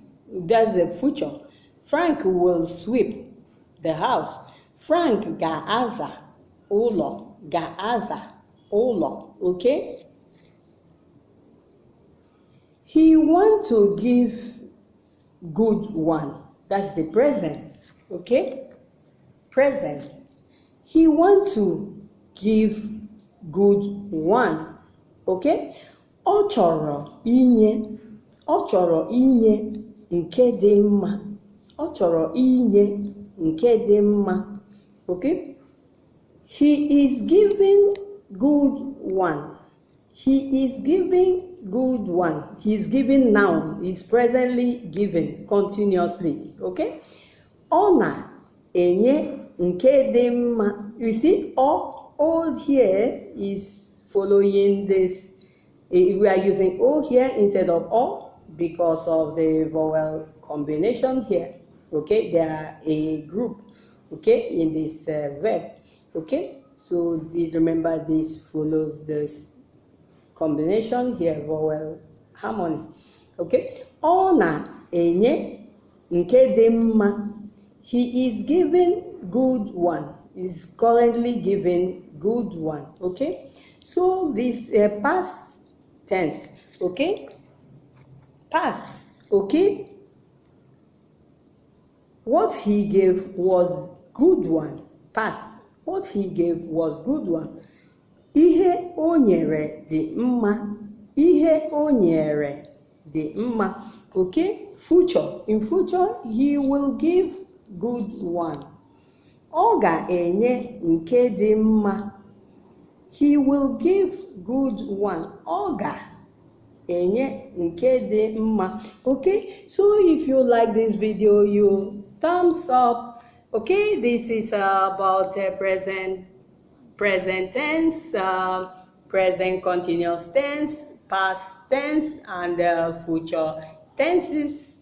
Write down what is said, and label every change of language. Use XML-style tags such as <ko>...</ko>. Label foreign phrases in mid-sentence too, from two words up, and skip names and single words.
<en>That's the future. Frank will sweep the house.</en> <ig>Frank ga-aza ụlọ. Ga-aza ụlọ.</ig> <en>Okay? He want to give good one. That's the present. Okay? Present. He want to give good one.</en> <ig>Okay? Ọ chọrọ inye. Ọ chọrọ inye nke dị mma. Ọ chọrọ inye nke dị mma.</ig> <en>Okay? He is giving good one. He is giving good one. He is giving now. He is presently giving continuously.</en> <ig>Okay? Ọ na-enye nke dị mma.</ig> <en>You see, all here is following this. We are using O here instead of O because of the vowel combination here. Okay? They are a group. Okay? In this verb. Okay? So remember this follows this combination here, vowel harmony.</en> <ig>Okay? Ọ na-enye nke dị mma.</ig> <en>He is giving good one. He is currently giving good one. Okay? So this past tense. Okay? Past. Okay? What he gave was good one. Past. What he gave was good one.</en> <ig>Ihe o nyere dị mma. Ihe o nyere dị mma.</ig> <en>Okay? Future. In future, he will give good one.</en> <ig>Ọ ga-enye nke dị mma.</ig> <en>He will give good one.</en> <ig>Ọ ga-enye nke dị mma.</ig> <en>Okay? So if you like this video, you thumbs up. Okay? This is about present tense, present continuous tense, past tense, and future tenses.</en>